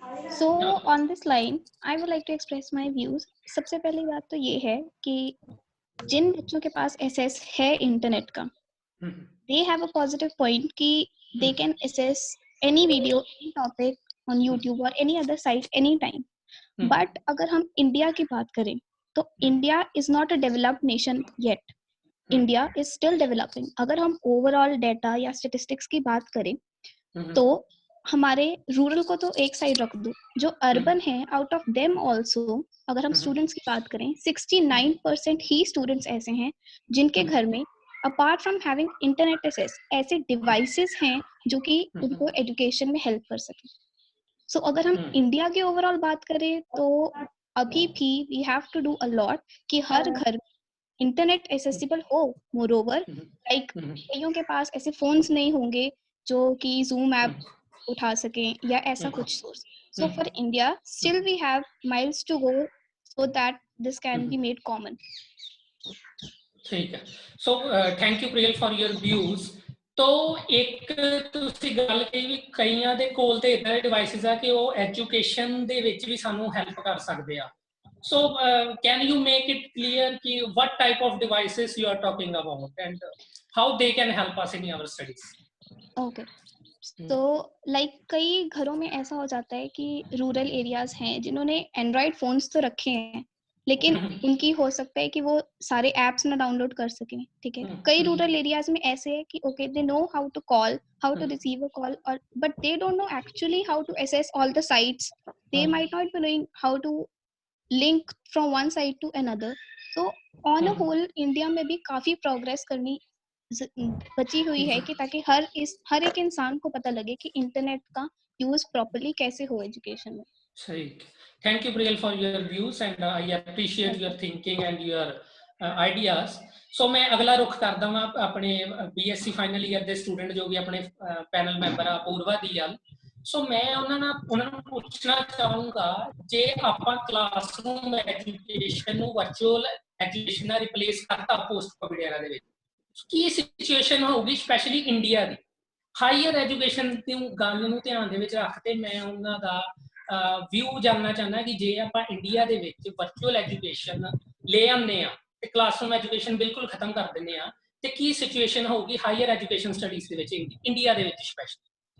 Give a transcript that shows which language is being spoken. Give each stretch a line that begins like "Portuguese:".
English: So on this line, I would like to express my views.
Hindi: सबसे पहली बात तो ये है कि जिन बच्चों के पास
English: access है internet का, they have a positive point कि they can access any video, any topic on YouTube or any other site anytime. But
Hindi: अगर हम इंडिया की बात करें तो
English: India is not a developed nation yet. India is still developing.
Hindi: अगर हम overall data या स्टेटिस्टिक्स की बात करें तो हमारे रूरल को तो एक साइड रख दो, जो अर्बन है आउट ऑफ देम ऑल्सो अगर हम स्टूडेंट्स की बात करें 69% ही स्टूडेंट्स ऐसे हैं जिनके घर में
English: apart from having internet access
Hindi: ऐसे डिवाइसेस हैं जो कि उनको एजुकेशन में हेल्प कर सके. सो अगर हम इंडिया की ओवरऑल बात करें तो अभी भी
English: we have to do a lot
Hindi: कि हर घर इंटरनेट एक्सेसिबल हो. मोरओवर लाइक कईयों के पास ऐसे फोन्स नहीं होंगे जो कि जूम ऐप उठा सकें या ऐसा कुछ source.
English: So for India still we have miles to go so that this can be made common.
Hindi: ठीक है.
English: So thank you Priyal for your views.
Punjabi: तो ਇੱਕ ਤੁਸੀਂ ਗੱਲ ਕਹੀ ਵੀ ਕਈਆਂ ਦੇ ਕੋਲ ਤੇ ਇਦਾਂ ਦੇ ਡਿਵਾਈਸਿਸ ਆ ਕਿ ਉਹ ਐਜੂਕੇਸ਼ਨ ਦੇ ਵਿੱਚ ਵੀ ਸਾਨੂੰ ਹੈਲਪ ਕਰ ਸਕਦੇ ਆ.
English: So can you make it clear कि what type of devices you are talking about and how they can help us in our studies? Okay.
Hindi: तो लाइक कई घरों में ऐसा हो जाता है कि रूरल एरियाज हैं जिन्होंने एंड्रॉयड फोन्स तो रखे हैं लेकिन उनकी हो सकता है कि वो सारे एप्स ना डाउनलोड कर सकें. ठीक है, कई रूरल एरियाज में ऐसे है कि
English: Okay they know how to call, how to receive a call, और but they don't know actually how to access all the sites. They might not be knowing how to link from one side to another. So on a whole
Hindi: India में भी काफी progress करनी बची हुई है कि ताकि हर एक इंसान को पता लगे कि इंटरनेट का यूज प्रॉपर्ली कैसे हो एजुकेशन में.
English: सही. Thank you Priyal for your views and I appreciate your thinking and your ideas.
Punjabi: ਸੋ ਮੈਂ ਅਗਲਾ ਰੁਖ ਕਰਦਾ ਵਾਂ ਆਪਣੇ BSc ਫਾਈਨਲ ਈਅਰ ਦੇ ਸਟੂਡੈਂਟ ਜੋ ਕਿ ਆਪਣੇ ਪੈਨਲ ਮੈਂਬਰ ਆ ਪੂਰਵਾ ਦੀ ਗੱਲ। ਸੋ ਮੈਂ ਉਹਨਾਂ ਨੂੰ ਪੁੱਛਣਾ ਚਾਹੂੰਗਾ, ਜੇ ਆਪਾਂ ਕਲਾਸਰੂਮ ਐਜੂਕੇਸ਼ਨ ਨੂੰ ਵਰਚੁਅਲ ਐਜੂਕੇਸ਼ਨ ਨਾਲ ਰਿਪਲੇਸ ਕਰਤਾ ਪੋਸਟ ਕੋਵਿਡ ਐਰਾ ਦੇ ਵਿੱਚ, ਕੀ ਸਿਚੁਏਸ਼ਨ ਹੋਊਗੀ ਸਪੈਸ਼ਲੀ ਇੰਡੀਆ ਦੀ ਹਾਇਰ ਐਜੂਕੇਸ਼ਨ ਦੀ ਗੱਲ ਨੂੰ ਧਿਆਨ ਦੇ ਵਿੱਚ ਰੱਖ ਕੇ ਮੈਂ ਉਹਨਾਂ ਦਾ ਵਿਊ ਜਾਣਨਾ ਚਾਹੁੰਦਾ ਕਿ ਜੇ ਆਪਾਂ ਇੰਡੀਆ ਦੇ ਵਿੱਚ ਵਰਚੁਅਲ ਐਜੂਕੇਸ਼ਨ ਲੈ ਆਉਂਦੇ ਆ ਤੇ ਕਲਾਸਰੂਮ ਐਜੂਕੇਸ਼ਨ ਬਿਲਕੁਲ ਖਤਮ ਕਰ ਦਿੰਦੇ ਆ, ਤੇ ਕੀ ਸਿਚੁਏਸ਼ਨ ਹੋਊਗੀ ਹਾਇਰ ਐਜੂਕੇਸ਼ਨ ਸਟੱਡੀਜ਼ ਦੇ ਵਿੱਚ ਇੰਡੀਆ ਦੇ ਵਿੱਚ ਸਪੈਸ਼ਲੀ।